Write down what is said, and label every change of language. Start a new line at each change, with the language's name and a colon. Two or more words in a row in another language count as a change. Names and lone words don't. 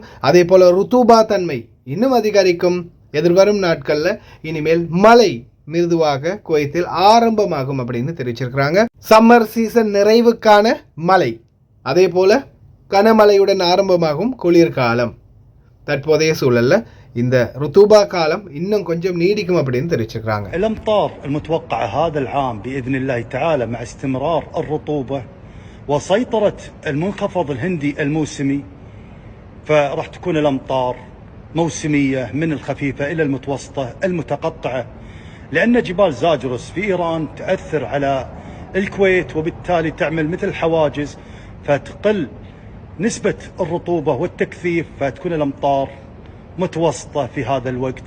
Tamil: அதே போல ருத்தூபா தன்மை இன்னும் அதிகரிக்கும். எதிர்வரும் நாட்களில் இனிமேல் மழை மிருதுவாக குவைத்தில் ஆரம்பமாகும் அப்படின்னு தெரிவிச்சிருக்கிறாங்க.
English: summer season
Tamil: நிறைவுக்கான மழை, அதே போல கனமழையுடன் ஆரம்பமாகும் குளிர்காலம். தற்போதைய சூழல்ல இந்த ருத்துபா காலம் இன்னும் கொஞ்சம் நீடிக்கும் அப்படின்னு தெரிவிச்சிருக்கிறாங்க.
Arabic: الامطار المتوقعه هذا العام باذن الله تعالى مع استمرار الرطوبه وسيطره المنخفض الهندي الموسمي، فراح تكون الامطار موسميه من الخفيفه الى المتوسطه المتقطعه، لأن جبال زاجرس في إيران تأثر على الكويت وبالتالي تعمل مثل حواجز، فتقل نسبة الرطوبة والتكثيف، فتكون الأمطار متوسطة في هذا الوقت.